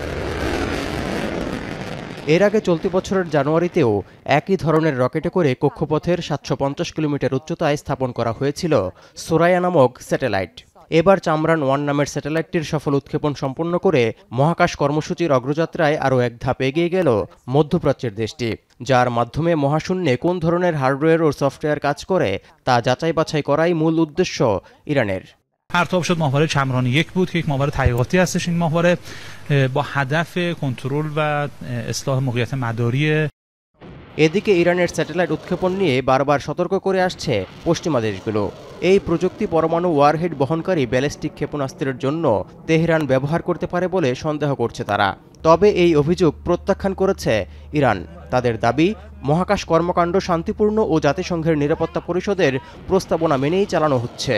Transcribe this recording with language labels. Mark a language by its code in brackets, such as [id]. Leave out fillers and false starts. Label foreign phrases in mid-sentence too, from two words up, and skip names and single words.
[bn] এর আগে চলতি বছরের জানুয়ারিতেও একই ধরনের রকেটে করে কক্ষপথের ৭৫০ কিলোমিটার উচ্চতায় স্থাপন করা হয়েছিল সোরায়া নামক স্যাটেলাইট। এবার চামরান-1 নামের স্যাটেলাইটটির সফল উৎক্ষেপণ সম্পন্ন করে মহাকাশ কর্মসূচির অগ্রযাত্রায় আরও এক ধাপ এগিয়ে গেল মধ্যপ্রাচ্যের দেশটি, যার মাধ্যমে মহাশূন্যে কোন ধরনের হার্ডওয়্যার ও সফটওয়্যার কাজ করে তা যাচাই বাছাই করাই مول উদ্দেশ্য ইরানের। [fa] پرتاب شد ماهواره چمران 1 بود که یک ماهواره تحقیقاتی هستش. این ماهواره با هدف کنترل و اصلاح موقعیت مداری। [bn] এদিকে ইরানের স্যাটেলাইট উৎক্ষেপণ নিয়ে বারবার সতর্ক করে আসছে পশ্চিমা দেশগুলো। এই প্রযুক্তি পরমাণু ওয়ারহেড বহনকারী ব্যালিস্টিক ক্ষেপণাস্ত্রের জন্য তেহরান ব্যবহার করতে পারে বলে সন্দেহ করছে তারা। তবে এই অভিযোগ প্রত্যাখ্যান করেছে ইরান। তাদের দাবি, মহাকাশ কর্মকাণ্ড শান্তিপূর্ণ ও জাতিসংঘের নিরাপত্তা পরিষদের প্রস্তাবনা মেনেই চালানো হচ্ছে।